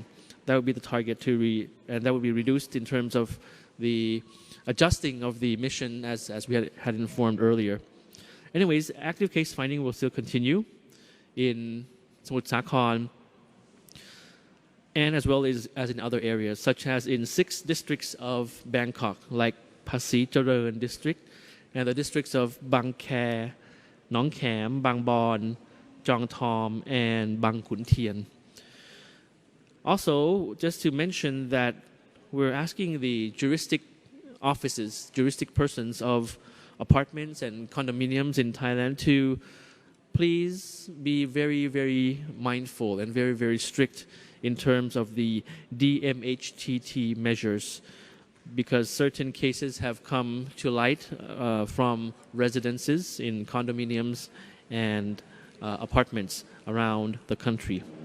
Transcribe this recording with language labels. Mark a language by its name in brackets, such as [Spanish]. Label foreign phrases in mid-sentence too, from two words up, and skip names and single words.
[English] That would be the target and that would be reduced in terms of the adjusting of the mission as we had informed earlier. Anyways, active case finding will still continue in Samut Sakhon and as well as in other areas, such as in 6 districts of Bangkok, like Pasir Charoen district, and the districts of Bang Khae, Nong Kham, Bang Bon, Jong Thom, and Bang Khun Tien. Also, just to mention that we're asking the juristic offices, juristic persons of apartments and condominiums in Thailand to please be very, very mindful and very, very strict in terms of the DMHTT measures, because certain cases have come to light from residences in condominiums and apartments around the country.